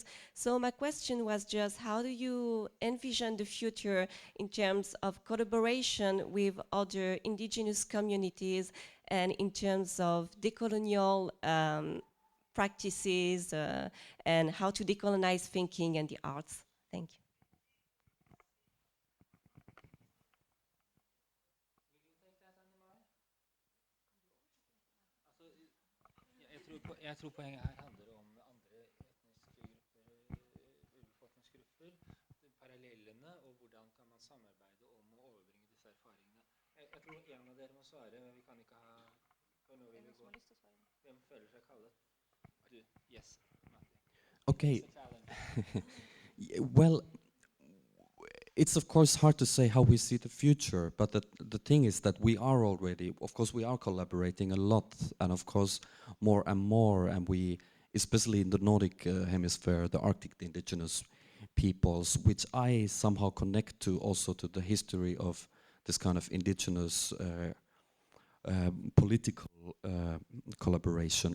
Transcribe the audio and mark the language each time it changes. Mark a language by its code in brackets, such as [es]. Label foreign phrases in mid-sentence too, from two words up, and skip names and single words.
[en] So my question was just, how do you envision the future in terms of collaboration with other indigenous communities and in terms of decolonial practices and how to decolonize thinking and the arts? Thank you. [no] Jeg tror poenget her handler om andre etniske grupper, urbefolkningsgrupper, parallellene, og hvordan kan man samarbeide om å overbringe disse erfaringene. Jeg tror en av dere må svare, men vi kan ikke ha... Hvem føler seg kallet? Du, [en] yes, Matti. Okay. Well, it's of course hard to say how we see the future, but the thing is that we are already, of course we are collaborating a lot, and of course more, and we, especially in the Nordic hemisphere, the Arctic indigenous peoples, which I somehow connect to also to the history of this kind of indigenous political collaboration.